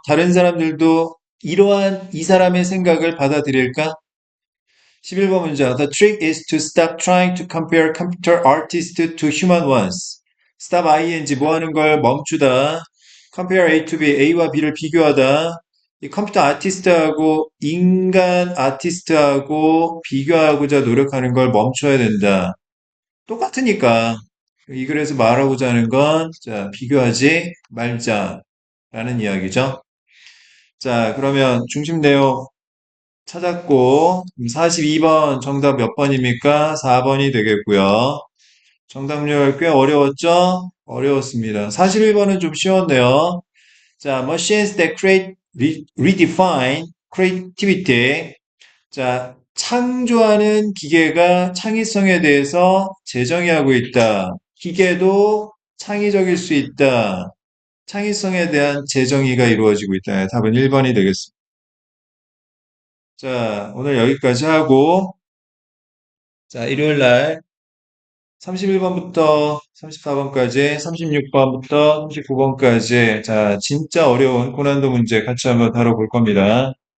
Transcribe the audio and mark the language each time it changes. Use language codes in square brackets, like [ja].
[ko] 다른 사람들도 이러한 이 사람의 생각을 받아들일까? 11번 문장. [en] The trick is to stop trying to compare computer artists to human ones. [ko] Stop ing 뭐 하는 걸 멈추다. [en] Compare A to B, [ko] A와 B를 비교하다. 이 컴퓨터 아티스트하고 인간 아티스트하고 비교하고자 노력하는 걸 멈춰야 된다. 똑같으니까. 이 글에서 말하고자 하는 건, 자, 비교하지 말자라는 이야기죠. 자, 그러면 중심 내용 찾았고, 42번 정답 몇 번입니까? 4번이 되겠고요. 정답률 꽤 어려웠죠? 어려웠습니다. 41번은 좀 쉬웠네요. [en] 자, machines that create, redefine creativity. [ko] 자, 창조하는 기계가 창의성에 대해서 재정의하고 있다. 기계도 창의적일 수 있다. 창의성에 대한 재정의가 이루어지고 있다. 답은 1번이 되겠습니다. 자, 오늘 여기까지 하고, 자, 일요일 날 31번부터 34번까지, 36번부터 39번까지, 자, 진짜 어려운 고난도 문제 같이 한번 다뤄볼 겁니다.